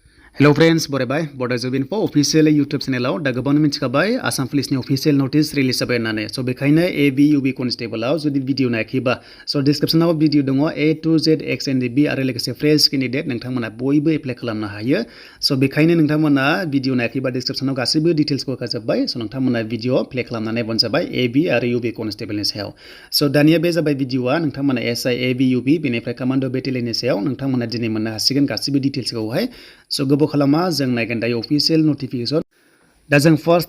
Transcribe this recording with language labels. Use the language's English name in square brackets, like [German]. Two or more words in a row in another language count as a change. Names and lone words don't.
[English] Hello friends, [Bodo] बरायबाय [English] Bodo Info official YouTube channel [Bodo] दा गोबां मिथिखाबाय आसाम पुलिसनि [English] official notice release [Bodo] जाबाय होननानै so बेखायनो [English] AB UB Constable [Bodo] आव जुदि भिडिअ नायाखैबा so description आव भिडिअ दङ A to Z XNDB आरो लोगोसे [English] fresh candidate [Bodo] नोंथांमोना बयबो एप्लाइ खालामनो हायो so बेखायनो नोंथांमोना भिडिअ नायाखैबा description आव गासैबो डिटेल्सखौ होखाजोबबाय so नोंथांमोना भिडिअ प्ले खालामनानै नायबानो जाबाय AB आरो [English] UB Constable [Bodo] नि सायाव so दानिया बे जाबाय भिडिअआ नोंथांमोना SI AB UB बेनिफ्राय [English] Commando Battalion [Bodo] नि सायाव नोंथांमोना दिनै मोननो हासिगोन गासैबो डिटेल्सखौहाय so गोबाव खालामा जों नायगोन दायो [English] official notification [Bodo] दा जों फार्स्टआव